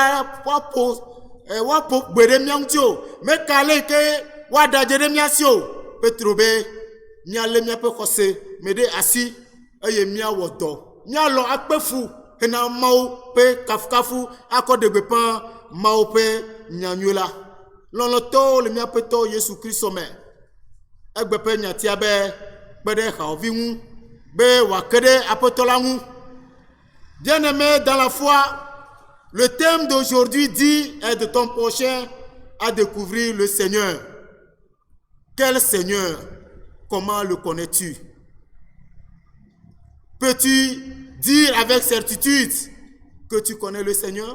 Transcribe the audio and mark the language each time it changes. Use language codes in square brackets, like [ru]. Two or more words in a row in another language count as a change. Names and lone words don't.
[ee] woaƒo gbe ɖe mia ŋuti o meka ale yi ke woaɖe adze ɖe mia si o Petro be mialé miaƒe xɔse me ɖe asi eye miawɔ dɔ mialɔ akpe fu hena mawu ƒe kafukafu akɔ ɖe gbeƒã mawu ƒe nyanyui la lɔlɔtɔwo le miaƒe tɔ Yesu Kristo me egbe ƒe nyatia be kpe ɖe xawɔvi ŋu be wòake ɖe aƒetɔ la ŋu. [fr] Bien-aimé dans la foi, le thème d'aujourd'hui dit aide ton prochain à découvrir le Seigneur. Quel Seigneur? Comment le connais-tu? Peux-tu dire avec certitude que tu connais le Seigneur?